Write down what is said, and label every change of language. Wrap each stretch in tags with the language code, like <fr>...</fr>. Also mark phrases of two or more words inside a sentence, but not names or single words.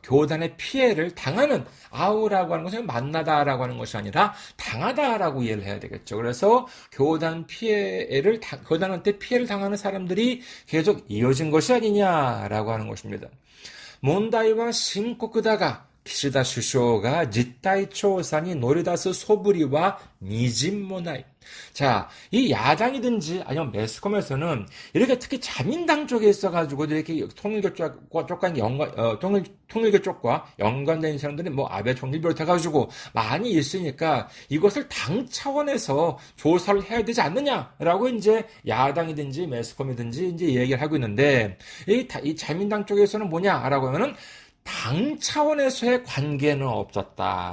<ko>교단의 피해를 당하는 아우라고 하는 것은 만나다라고 하는 것이 아니라 당하다라고 이해를 해야 되겠죠. 그래서 교단한테 피해를 당하는 사람들이 계속 이어진 것이 아니냐라고 하는 것입니다.</ko> <ja>問題は深刻だが 기시다首相가実態調査に乗り出す素振りはみじんもない.</ja> <ko>자, 이 야당이든지 아니면 매스컴에서는 이렇게 특히 자민당 쪽에 있어가지고 이렇게 통일교 쪽과 통일교 쪽과 연관된 사람들이 뭐 아베 총리 비롯해가지고 많이 있으니까 이것을 당 차원에서 조사를 해야 되지 않느냐라고 이제 야당이든지 매스컴이든지 이제 얘기를 하고 있는데 이 자민당 쪽에서는 뭐냐라고 하면은 당 차원에서의 관계는 없었다.</ko>